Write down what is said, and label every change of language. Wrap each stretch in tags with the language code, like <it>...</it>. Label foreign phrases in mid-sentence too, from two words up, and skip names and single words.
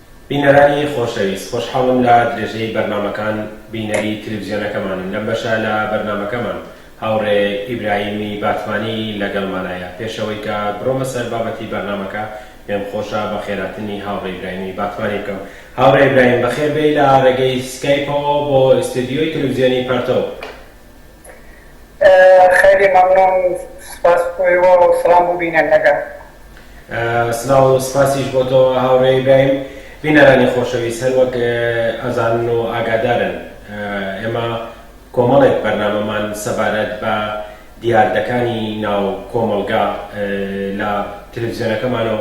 <ckb>بینەرانی خۆشەویست، خۆشحاڵم لە درێژەی بەرنامەکان بینەری تلویزیۆنەکەمانن. لەم بەشە لە بەرنامەکەمان هاوڕێ ئیبراهیمی باتمانی لەگەڵمانایە. پێشەوەی کە بڕۆمە سەر بابەتی بەرنامەکە پێم خۆشە بە خێراتنی هاوڕێ ئیبراهیمی باتمانی بکەم. هاوڕێ ئیبراهیم بەخێر بێی لە ڕێگەی سکایپەوە بۆ ئستودیۆی تلویزیۆنی پرتو.</ckb> <fa>خیلی ممنون،</fa> <ckb>سپاس بۆیەوە و سڵام بۆ بینەرەکە. سڵاو و سپاسیش بۆ تۆ هاوڕێ ئیبراهیم. بینەرانی خۆشەویست، هەر وەک ئەزانن و ئاگادارن ئێمە کۆمەڵێک بەرنامەمان سەبارەت بە دیاردەکانی ناو کۆمەڵگا لە تلویزیۆنەکەمانەوە</ckb>